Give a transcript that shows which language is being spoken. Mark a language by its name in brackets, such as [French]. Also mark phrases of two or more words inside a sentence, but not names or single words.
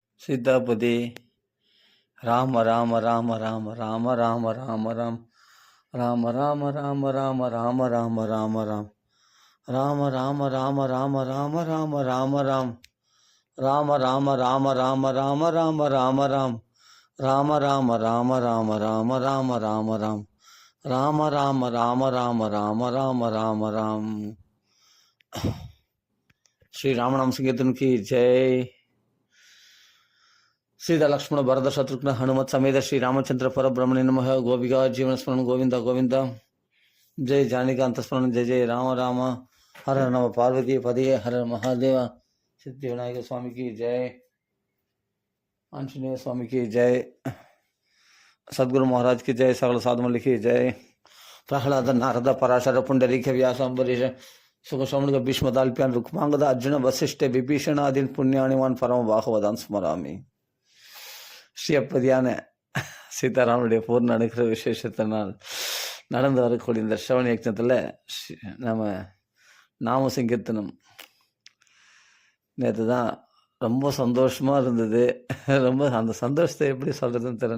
[Sanskrit] சீதாபதி ராம ராம ராம ராம ராம ராம ராம ராம் ராம ராம ராம ராம ராம ராம ராம ராம் ராம ராம ராம ராம ராம ராம ராம ராம் ராம ராம ராம ராம ராம ராம ராம ராம் ராம ராம ராம ராம ராம ராம ராம ராம் ராம ராம ராம ராம ராம ராம ராம ராம். [Hindi] श्री रामनाम संकीर्तन की जय. [Sanskrit] सीता लक्ष्मण भरत शत्रुघ्न हनुमत समेत श्री रामचंद्र परब्रह्मणे नमः. गोपिका जीवन स्मरण गोविंद गोविंद. जय जानिकांत स्मरण जय जय राम राम. हर हर नम पार्वती पदे हर महादेव. [Hindi] सिद्धि विनायक स्वामी की जय. आंजनेय स्वामी की जय. सदगुरु महाराज की जय. सकल साधु की जय. [Sanskrit] प्रहलाद नारद पराशर पुंडरीक व्यास अम्बरीश सुख शौनक भीष्म दाल्प्यान रुक्मांगद अर्जुन वसिष्ठ विभीषण आदि पुण्यानिवान परम भागवतान स्मरामि. [Tamil] ஸ்ரீயப்பதியான சீதாராமனுடைய பூர்ண அனுக்கிற விசேஷத்தினால் நடந்து வரக்கூடிய இந்த ஸ்ரவண யக்ஞத்தில் நம்ம நாம சங்கீர்த்தனம் நேற்று தான் ரொம்ப சந்தோஷமாக இருந்தது. ரொம்ப அந்த சந்தோஷத்தை எப்படி சொல்கிறதுன்னு தெரியல.